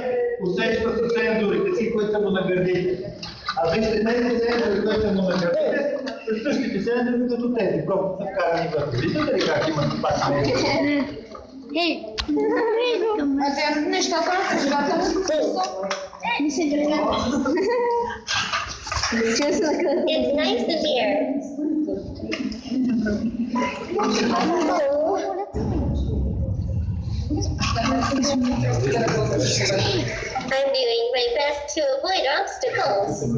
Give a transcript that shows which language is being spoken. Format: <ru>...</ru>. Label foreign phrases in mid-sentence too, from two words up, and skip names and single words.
<bg>Усеща се сензорите си, които са му на гърдите. А вижте, тези сензори, които са му на гърдите, са същите сензори като тези. Просто са вкарани вътре. Виждате ли как имат пак сензори? Хей!</bg> <en>It's nice of you. I'm doing my best to avoid obstacles.</en>